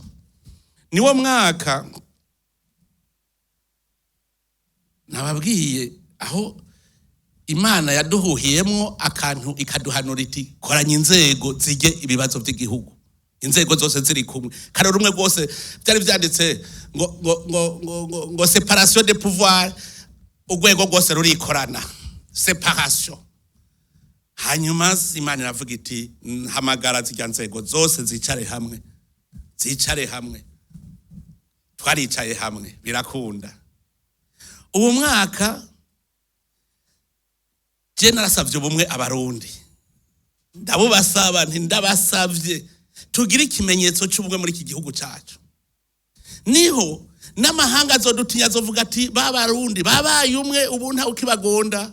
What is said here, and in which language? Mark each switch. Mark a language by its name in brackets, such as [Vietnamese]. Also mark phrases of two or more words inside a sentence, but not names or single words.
[Rundi] Niwo mwaka nababwiye aho Imana yaduhuhiyemo akantu ikaduhanura iti koranya inzego zige ibibazo by'igihugu, inzego zose ziri kumwe kare rumwe rwose byari byanditse ngo [French] séparation de pouvoir [Rundi] urwego rwose rurikorana séparation. Hanyuma Imana iravuga iti hamagara zijya nzego zose zicare hamwe twaricaye hamwe birakunda. Ubu mwaka je narasavye ubumwe abarundi ndabubasaba ndabasavye tugira ikimenyetso cy'ubumwe muri iki gihugu cyacu, niho n'amahanga azodutinya azovuga ati babarundi babaye umwe ubu nta ukibagonda.